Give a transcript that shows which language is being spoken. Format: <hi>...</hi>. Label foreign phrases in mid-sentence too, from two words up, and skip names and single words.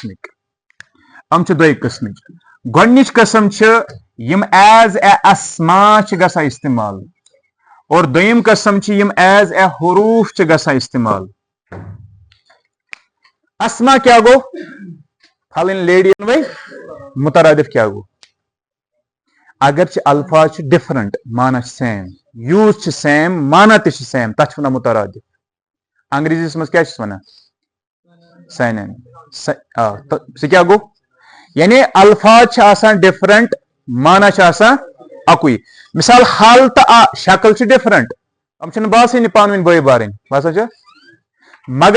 <ks>قٕسمٕکۍ گۄڈنِچ قٕسم چھِ یِم</ks> <en>as a</en> <ks>اسما چھِ گژھان استعمال اور دوٚیِم قٕسم چھِ یِم</ks> <en>as a</en> <ks>حروٗف چھِ گژھان استعمال اسما کیا گو پھلٕنۍ لیڈی وے مترادف کیا گو اگرچہِ الفاظ چھِ ڈفرنٹ مانا چھِ سیم یوٗز چھِ سیم مانا تہِ چھِ سیم تتھ چھِ ونان مترادف انگریٖزیس منٛز کیٛاہ چھِس ونان سینن سُہ کیٛاہ گوٚو یعنی الفاظ چھِ آسان ڈفرنٹ مانا چھِ آسان اکُے مثال حل تہٕ شکل چھِ ڈفرنٹ یِم چھِنہٕ باسٲنی پانہٕ ؤنۍ بٲے بارٕنۍ باسان چھا مگر</ks>